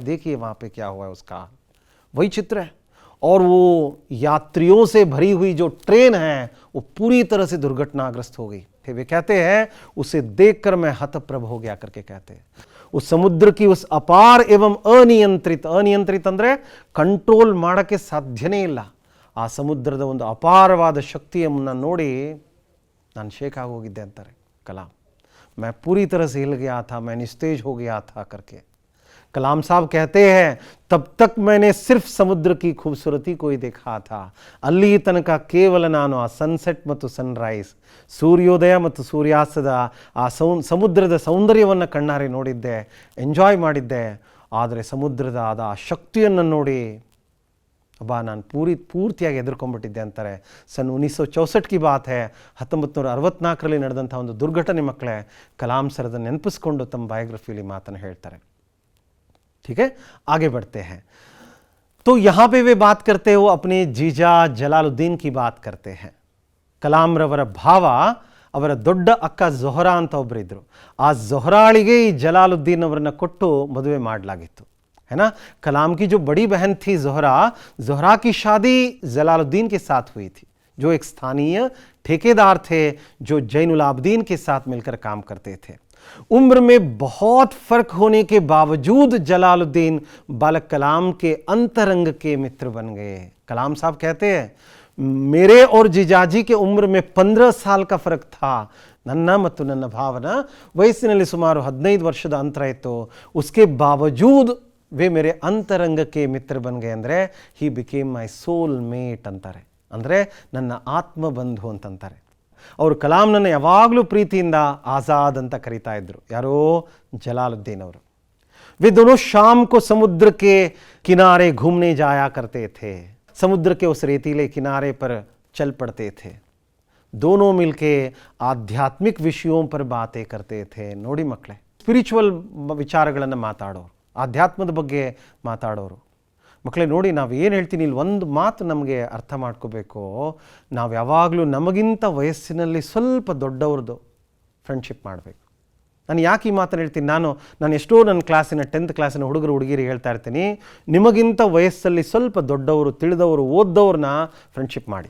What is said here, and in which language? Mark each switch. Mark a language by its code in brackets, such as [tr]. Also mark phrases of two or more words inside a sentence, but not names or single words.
[hi] देखिए वहां पे क्या हुआ है उसका, वही चित्र है. और वो यात्रियों से भरी हुई जो ट्रेन है वो पूरी तरह से दुर्घटनाग्रस्त हो गई. वे कहते हैं उसे देखकर मैं हतप्रभ हो गया करके कहते हैं. उस समुद्र की उस अपार एवं अनियंत्रित [kn] ಅಂದ್ರೆ ಕಂಟ್ರೋಲ್ ಮಾಡೋಕ್ಕೆ ಸಾಧ್ಯನೇ ಇಲ್ಲ. ಆ ಸಮುದ್ರದ ಒಂದು ಅಪಾರವಾದ ಶಕ್ತಿಯನ್ನು ನೋಡಿ ನಾನು ಶೇಕ್ ಆಗೋಗಿದ್ದೆ ಅಂತಾರೆ ಕಲಾಂ. [hi] मैं पूरी तरह से हिल गया था, मैं निस्तेज हो गया था करके कलाम साहब कहते हैं. तब तक मैंने सिर्फ समुद्र की खूबसूरती को ही देखा था. [kn] ಅಲ್ಲಿ ತನಕ ಕೇವಲ ನಾನು ಆ ಸನ್ಸೆಟ್ ಮತ್ತು ಸನ್ರೈಸ್, ಸೂರ್ಯೋದಯ ಮತ್ತು ಸೂರ್ಯಾಸ್ತದ ಆ ಸಮುದ್ರದ ಸೌಂದರ್ಯವನ್ನು ಕಣ್ಣಾರೆ ನೋಡಿದ್ದೆ, ಎಂಜಾಯ್ ಮಾಡಿದ್ದೆ. ಆದರೆ ಸಮುದ್ರದ ಆದ ಆ ಶಕ್ತಿಯನ್ನು ನೋಡಿ ನಾನು ಪೂರ್ತಿಯಾಗಿ ಎದುರ್ಕೊಂಡ್ಬಿಟ್ಟಿದ್ದೆ ಅಂತಾರೆ. [hi] सन 1964 की बात है. [kn] 1964ರಲ್ಲಿ ನಡೆದಂಥ ಒಂದು ದುರ್ಘಟನೆ ಮಕ್ಕಳೇ. ಕಲಾಂ ಸರ್ ಅದನ್ನು ನೆನಪಿಸ್ಕೊಂಡು ತಮ್ಮ ಬಯೋಗ್ರಫಿಯಲ್ಲಿ ಮಾತನ್ನು ಹೇಳ್ತಾರೆ. [hi] ठीक है, आगे बढ़ते हैं. तो यहाँ पे वे बात करते हो अपने जीजा जलालुद्दीन की बात करते हैं. [kn] ಕಲಾಂ ರವರ ಭಾವ, ಅವರ ದೊಡ್ಡ ಅಕ್ಕ ಝೊಹರಾ ಅಂತ ಒಬ್ಬರಿದ್ದರು. ಆ ಝೊಹರಾಳಿಗೆ ಈ ಜಲಾಲುದ್ದೀನ್ ಅವರನ್ನು ಕೊಟ್ಟು ಮದುವೆ ಮಾಡಲಾಗಿತ್ತು, [hi] है ना. कलाम की जो बड़ी बहन थी ज़ोहरा की शादी जलालुद्दीन के साथ हुई थी, जो एक स्थानीय ठेकेदार थे जो जैनुलाब्दीन के साथ मिलकर काम करते थे. उम्र में बहुत फर्क होने के बावजूद जलालुद्दीन बालक कलाम के अंतरंग के मित्र बन गए. कलाम साहब कहते हैं मेरे और जीजाजी के उम्र में 15 साल का फर्क था. [kn] ನನ್ನ ಮತ್ತು ನನ್ನ ಭಾವನ ವಯಸ್ಸಿನಲ್ಲಿ ಸುಮಾರು 15 ವರ್ಷದ ಅಂತರ ಇತ್ತು. [hi] उसके बावजूद वे मेरे अंतरंग के मित्र बन गए. [kn] ಅಂದರೆ [en] he became my soul mate [kn] ಅಂತಾರೆ, ಅಂದರೆ ನನ್ನ ಆತ್ಮಬಂಧು ಅಂತಂತಾರೆ. ಅವರು ಕಲಾಂನನ್ನು ಯಾವಾಗಲೂ ಪ್ರೀತಿಯಿಂದ ಆಜಾದ್ ಅಂತ ಕರೀತಾ ಇದ್ರು. ಯಾರೋ ಜಲಾಲುದ್ದೀನ್ ಅವರು. [hi] वे दोनों शाम को समुद्र के किनारे घूमने जाया करते थे. समुद्र के उस रेतीले किनारे पर चल पड़ते थे. दोनों मिलके आध्यात्मिक विषयों पर बातें करते थे. [kn] ನೋಡಿ ಮಕ್ಕಳೇ, ಸ್ಪಿರಿಚುವಲ್ ವಿಚಾರಗಳನ್ನು ಮಾತಾಡೋರು, ಆಧ್ಯಾತ್ಮದ ಬಗ್ಗೆ ಮಾತಾಡೋರು. ಮಕ್ಕಳೇ ನೋಡಿ, ನಾವು ಏನು ಹೇಳ್ತೀನಿ ಇಲ್ಲಿ ಒಂದು ಮಾತು ನಮಗೆ ಅರ್ಥ ಮಾಡ್ಕೋಬೇಕು. ನಾವು ಯಾವಾಗಲೂ ನಮಗಿಂತ ವಯಸ್ಸಿನಲ್ಲಿ ಸ್ವಲ್ಪ ದೊಡ್ಡವ್ರದ್ದು ಫ್ರೆಂಡ್ಶಿಪ್ ಮಾಡಬೇಕು. ನಾನು ಯಾಕೆ ಈ ಮಾತನ್ನು ಹೇಳ್ತೀನಿ, ನಾನು ಎಷ್ಟೋ ನನ್ನ ಕ್ಲಾಸಿನ 10th ಕ್ಲಾಸಿನ ಹುಡುಗರು ಹುಡುಗಿರಿಗೆ ಹೇಳ್ತಾ ಇರ್ತೀನಿ, ನಿಮಗಿಂತ ವಯಸ್ಸಲ್ಲಿ ಸ್ವಲ್ಪ ದೊಡ್ಡವರು, ತಿಳಿದವರು, ಓದ್ದವ್ರನ್ನ ಫ್ರೆಂಡ್ಶಿಪ್ ಮಾಡಿ.